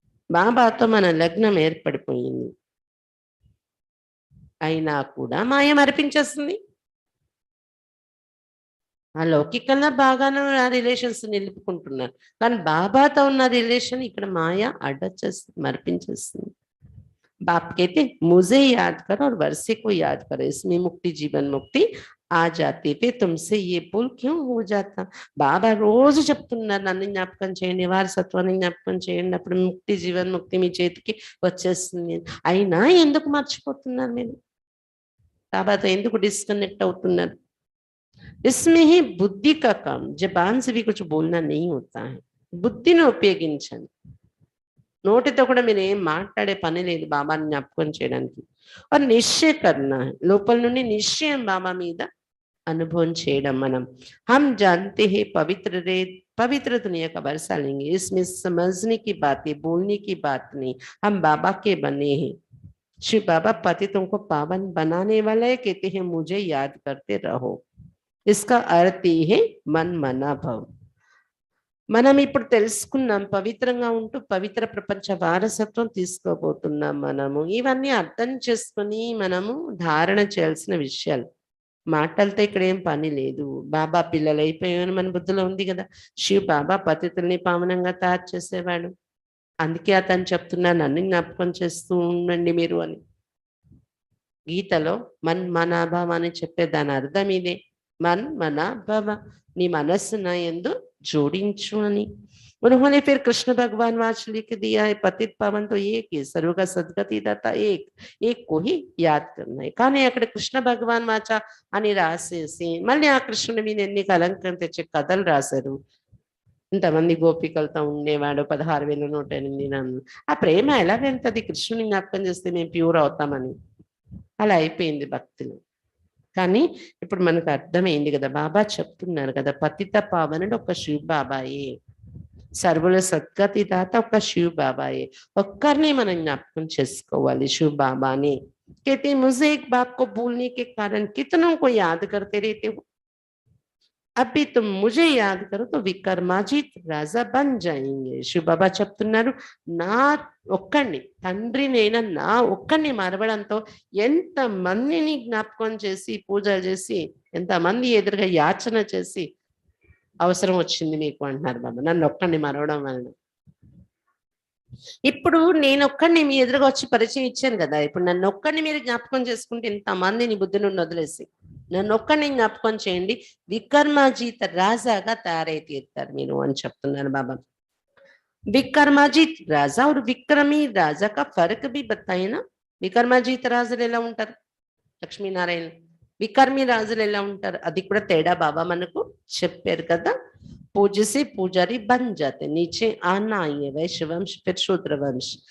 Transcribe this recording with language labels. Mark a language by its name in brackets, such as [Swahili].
[Telugu] బాబాతో మన లగ్నం ఏర్పడిపోయింది. అయినా కూడా మాయ మరిపించేస్తుంది. ఆ లౌకికంగా బాగానే ఆ రిలేషన్స్ నిలుపుకుంటున్నారు, కానీ బాబాతో ఉన్న రిలేషన్ ఇక్కడ మాయ అడ్డొచ్చేస్తుంది, మరిపించేస్తుంది. [Hindi] बाप कहते मुझे याद करो और वर्षे को याद करो, इसमें मुक्ति जीवन मुक्ति आ जाती है. तुमसे ये भूल क्यों हो जाता? [Telugu] బాబా రోజు చెప్తున్నారు నన్ను జ్ఞాపకం చేయండి, వారసత్వాన్ని జ్ఞాపకం చేయండి, అప్పుడు ముక్తి జీవన్ ముక్తి మీ చేతికి వచ్చేస్తుంది. అయినా ఎందుకు మర్చిపోతున్నారు మీరు? బాబాతో ఎందుకు డిస్కనెక్ట్ అవుతున్నారు? [Hindi] इसमें ही बुद्धि का काम, जबान से भी कुछ बोलना नहीं होता है. [Telugu] బుద్ధిని ఉపయోగించండి. నోటితో కూడా మీరు ఏం మాట్లాడే పని లేదు బాబాని జ్ఞాపకం చేయడానికి. [Hindi] और निश्चय करना है, [Telugu] లోపల నుండి నిశ్చయం బాబా మీద అనుభవం చేయడం. [Hindi] మనం हम जानते हैं पवित्र दुनिया का वर्षा लेंगे, इसमें समझने की बात है, बोलने की बात नहीं. हम बाबा के बने हैं. शिव बाबा पतितों को पावन बनाने वाला है, कहते हैं मुझे याद करते रहो. इसका अर्थ ही है मन मना भव. [Telugu] మనం ఇప్పుడు తెలుసుకున్నాం, పవిత్రంగా ఉంటూ పవిత్ర ప్రపంచ వారసత్వం తీసుకోబోతున్నాం. మనము ఇవన్నీ అర్థం చేసుకుని మనము ధారణ చేయాల్సిన విషయాలు. మాటలతో ఇక్కడ ఏం పని లేదు. బాబా పిల్లలు అయిపోయామని మన బుద్ధిలో ఉంది కదా. శివ్ బాబా పతితుల్ని పావనంగా తయారు చేసేవాడు. అందుకే అతను చెప్తున్నాను నన్ను జ్ఞాపకం చేస్తూ ఉండండి మీరు అని. గీతలో మన్ మనాభావ అని చెప్పే దాని అర్థం ఇదే. మన్ మనాభావ, నీ మనస్సు నా యందు जोड़िंचु అని. [Hindi] उन्होंने फिर कृष्ण भगवान वाच लिख दिया है, पतित पावन तो एक ही, सर्व का सद्गति दाता एक को ही याद करना है. [Telugu] కానీ అక్కడ కృష్ణ భగవాన్ వాచ అని రాసేసి మళ్ళీ ఆ కృష్ణుడి మీద ఎన్ని కలంకం తెచ్చే కథలు రాశారు. ఇంతమంది గోపికలతో ఉండేవాడు, 16,108. ఆ ప్రేమ ఎలా వెళ్తుంది? కృష్ణుని జ్ఞాపకం చేస్తే మేము ప్యూర్ అవుతామని అలా అయిపోయింది భక్తులు. కానీ ఇప్పుడు మనకు అర్థమైంది కదా, బాబా చెప్తున్నారు కదా, పతిత పావనుడు ఒక శివ్ బాబాయే, సర్వుల సద్గతి దాత ఒక శివ్ బాబాయే. ఒక్కరిని మనం జ్ఞాపకం చేసుకోవాలి, శివ్ బాబాని. [Hindi] कहते मुझे एक बाप को भूलने के कारण कितनों को याद करते रहते हो, అబ్బి तुम मुझे याद करो तो వికర్మాజిత్ రాజా బన్ జాయింగే. [Telugu] శివ బాబా చెప్తున్నారు, నా ఒక్కడిని, తండ్రినైనా నా ఒక్కడిని మరవడంతో ఎంత మందిని జ్ఞాపకం చేసి పూజలు చేసి, ఎంతమంది ఎదురుగా యాచన చేసి అవసరం వచ్చింది మీకు అంటున్నారు బాబా, నన్ను ఒక్కడిని మరవడం వలన. ఇప్పుడు నేను ఒక్కడిని మీ ఎదురుగా వచ్చి పరిచయం ఇచ్చాను కదా, ఇప్పుడు నన్ను ఒక్కడిని మీరు జ్ఞాపకం చేసుకుంటే ఇంతమందిని బుద్ధి నుండి వదిలేసి నన్ను ఒక్కడిని జ్ఞాపకం చేయండి, వికర్మాజీత రాజాగా తయారై తీరుతారు మీరు అని చెప్తున్నారు బాబా. [Hindi] వికర్మాజీత్ రాజా और విక్రమీ రాజా का फर्क भी बताए ना. [Telugu] వికర్మాజీత రాజులు ఎలా ఉంటారు? లక్ష్మీనారాయణ. వికర్మీ రాజులు ఎలా ఉంటారు? అది కూడా తేడా బాబా మనకు చెప్పారు కదా. [Hindi] पूज्य से पुजारी बन जाते, नीचे आना आइए वैश्य वंश फिर शूद्र वंश.